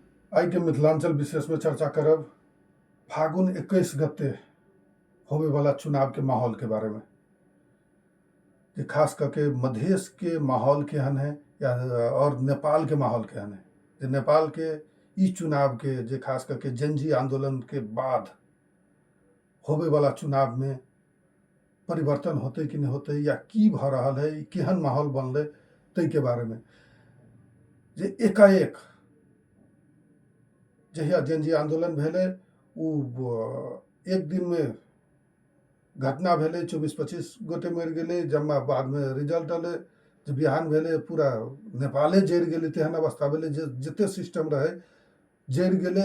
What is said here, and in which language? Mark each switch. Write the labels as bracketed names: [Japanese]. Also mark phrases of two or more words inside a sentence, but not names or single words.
[Maithili] आई के मिथिलांचल विशेष में चर्चा करब फागुन 21 गते होवे वाला चुनाव के माहौल के बारे में, कि खास करके मधेश के माहौल केहन है या और नेपाल के माहौल केहन है। जे नेपाल के ई चुनाव के जे खास करके जनजी आंदोलन के बाद होवे वाला चुनाव में परिवर्तन होते कि नहीं होते या की भ रहल है, ई केहन माहौल बनले तै के बारे में। जे एकाएक जहिया जनजी आंदोलन भेले एक दिन में घटना भेले, 24-25 गोटे मरि गेले, जम्मा बाद में रिजल्ट अले, जे बिहान भेले पूरा नेपाले जरि गेले, तेहन अवस्था भेले जे जते सिस्टम रहे जरि गेले।